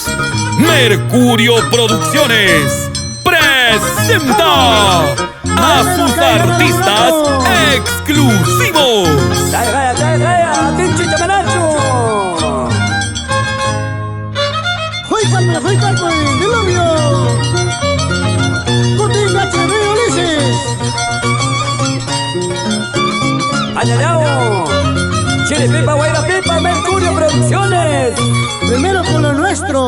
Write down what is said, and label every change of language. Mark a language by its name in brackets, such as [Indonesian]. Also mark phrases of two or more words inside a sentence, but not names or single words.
[Spanish] Mercurio Producciones presenta a sus artistas exclusivos. Jaya, Tinchita Menacho. Juica, Diluvio. Cotinga, Cherry, Ulises. Ayayao, Chiripipa, Guaira Pipa, Mercurio Producciones. Primero con lo nuestro.